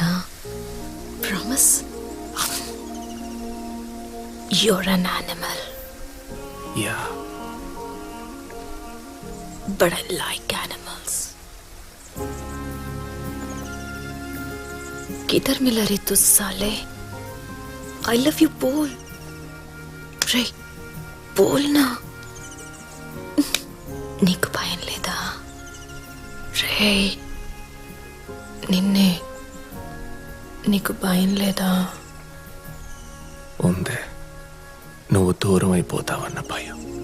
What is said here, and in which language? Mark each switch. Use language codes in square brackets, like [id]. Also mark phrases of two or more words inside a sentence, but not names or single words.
[en] Promise. You're an animal యా, But I like animals. [hi] किधर मिला रे तू साले? [en] I love you [hi] बोल रे, बोल ना. [te] నీకు భయం లేదా రే? నిన్నే, నీకు భయం లేదా? ఉందే. నువ్వు దూరం అయిపోతావన్న భయం.